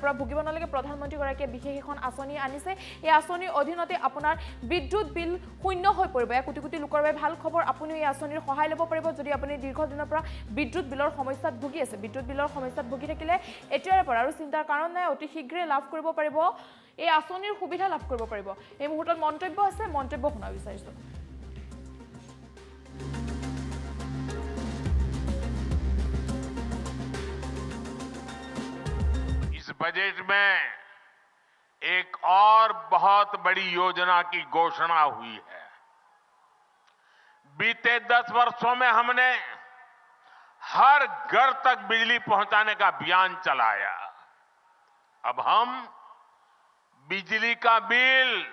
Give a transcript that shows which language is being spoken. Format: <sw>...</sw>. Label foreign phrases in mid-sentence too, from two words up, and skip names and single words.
<as>পৰা ভুগিব নালাগে প্ৰধানমন্ত্ৰী গৰাকীয়ে বিশেষ এখন আঁচনি আনিছে এই আঁচনিৰ অধীনতে আপোনাৰ বিদ্যুৎ বিল শূন্য হৈ পৰিব কোটি কোটি লোকৰ বাবে ভাল খবৰ আপুনি এই আঁচনিৰ সহায় ল'ব পাৰিব যদি আপুনি দীৰ্ঘদিনৰ পৰা বিদ্যুৎ বিলৰ সমস্যাত ভুগি আছে বিদ্যুৎ বিলৰ সমস্যাত ভুগি থাকিলে এতিয়াৰ পৰা আৰু চিন্তাৰ কাৰণ নাই অতি শীঘ্ৰে লাভ কৰিব পাৰিব এই আঁচনিৰ সুবিধা লাভ কৰিব পাৰিব এই মুহূৰ্তত মন্তব্য আছে মন্তব্য শুনা বিচাৰিছো</as> <hi>बजट में एक और बहुत बड़ी योजना की घोषणा हुई है बीते 10 वर्षों में हमने हर घर तक बिजली पहुंचाने का अभियान चलाया अब हम बिजली का बिल</hi>